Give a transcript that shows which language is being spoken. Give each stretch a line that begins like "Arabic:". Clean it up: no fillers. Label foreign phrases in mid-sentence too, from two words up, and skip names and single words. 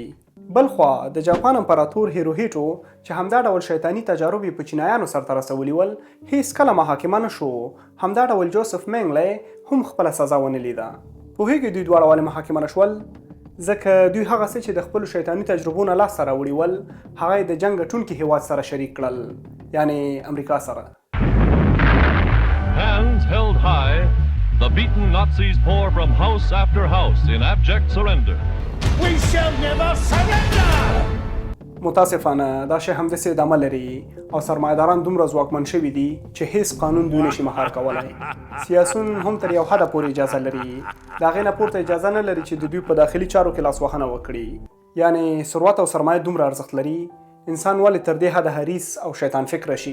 Pashto: بل خوا د جاپان امپراتور هیروهیټو چې همدا ډول شیطاني تجارب یې په چینایانو سرته رسولي ول، هیڅ کله محاکمه نه شو. همدا ډول جوزف منګلی هم خپله سزا ونه لیده. پوهېږئ دوی دواړه ولې محاکمه نه شول؟ ځکه دوی هغه څه چې د خپلو شیطاني تجربو نه لاسته راوړي ول هغه یې د جنګ ګټونکي هیواد سره شریک کړل، یعنی امریکا سره.
English: Hands held high, the beaten Nazis pour from house after house in abject surrender. We shall never surrender!
Pashto: متاسفانه دا شی همداسې ادامه لري او سرمایه‌داران دومره ځواکمن شوي دي چې هیڅ قانون دوی نشي مهار کولی. سیاسون هم تر یو حده پورې اجازه لري، د هغې نه پورته اجازه نه لري چې د دوی په داخلي چارو کې لاسوهنه وکړي. یعنی ثروت او سرمایه دومره ارزښت لري، انسان ولې تر دې حده حریص او شیطان فکره شي؟